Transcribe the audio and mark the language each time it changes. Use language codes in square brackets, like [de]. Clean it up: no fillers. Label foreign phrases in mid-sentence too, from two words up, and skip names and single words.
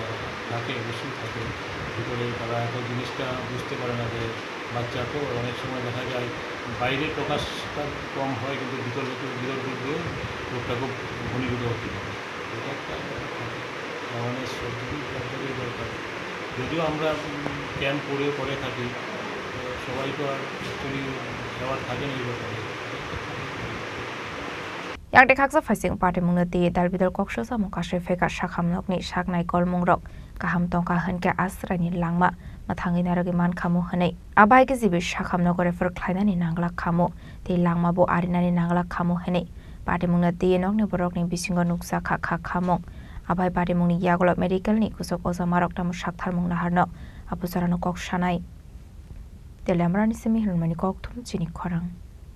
[bn] থাকে অবশ্যই থাকে ভিতরে তারা এত জিনিসটা বুঝতে পারে না যে বাচ্চা তো অনেক সময় দেখা যায় বাইরে প্রকাশটা কম হয় কিন্তু ভিতর দিক দিয়ে রোগটা খুব ঘনীভূত হতে পারে এটা একটা অ্যাওয়ারনেস সবদিকেই দরকার যদিও আমরা ক্যাম্প করে থাকি সবাই তো আর অ্যাকচুয়ালি যাওয়ার থাকে না এই ব্যাপারে [trp] Yang dekaksa faising party mungnati dalbidal koksosa mukashe feka shakamnokni shaknai kolmungrok kaham tongka henke asrani langma mathangi naragi man khamu hanei abai ke jibi shakamnogore for khlainani nangla khamu te langma bo arinani nangla khamu hanei party mungnati nokni borokni bisingo nuksa kha khamong abai party mungni yagolo medical ni kusok osa marok tamu shakthar mungna harno apusarano kok shanai telamrani semi hirmani kok thum chini khorang